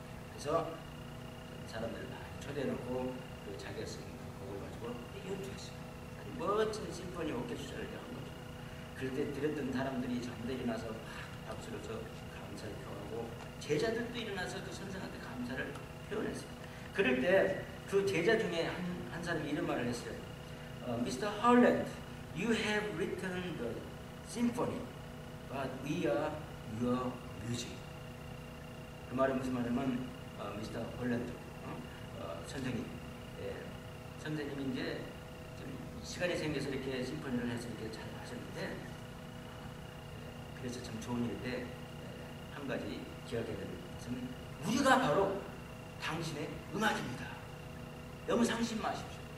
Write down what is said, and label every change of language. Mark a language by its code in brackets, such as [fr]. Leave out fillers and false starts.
[ko] 그래서 사람들을 많이 초대해놓고 그 자기가 쓴 곡을 가지고 연주했어요. 아주 멋진 심포니 오케스트라를 한 거죠. 그럴 때 들었던 사람들이 전부 다 일어나서 막 박수를 쳐 감사를 표하고 제자들도 일어나서 그 선생한테 감사를 표현했어요. 그럴 때 그 제자 중에 한 사람이 이런 말을 했어요. [en] Mr. Holland, you have written the symphony, but we are your music. [ko] 그 말은 무슨 말이냐면 Mr. Holland, 선생님, 선생님이 이제 좀 시간이 생겨서 이렇게 심포니를 해서 이렇게 잘 하셨는데 그래서 참 좋은 일인데 한 가지 기억해야 되는 것은 우리가 바로 당신의 음악입니다. 너무 상심 마십시오.